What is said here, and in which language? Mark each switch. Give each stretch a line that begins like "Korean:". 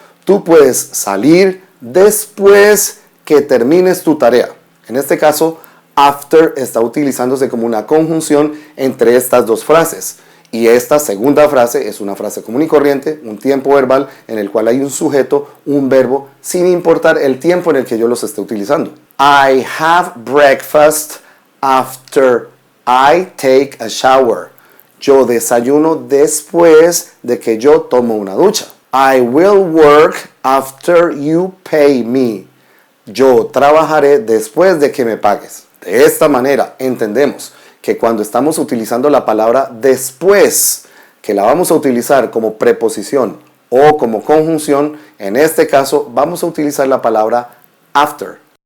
Spanish: Tú puedes salir después que termines tu tarea. En este caso, after está utilizándose como una conjunción entre estas dos frases. Y esta segunda frase es una frase común y corriente, un tiempo verbal en el cual hay un sujeto, un verbo, sin importar el tiempo en el que yo los esté utilizando.
English: I have breakfast after I take a shower.
Spanish: Yo desayuno después de que yo tomo una ducha.
English: I will work after you pay me.
Spanish: Yo trabajaré después de que me pagues. De esta manera entendemos que cuando estamos utilizando la palabra después, que la vamos a utilizar como preposición o como conjunción, en este caso vamos a utilizar la palabra after.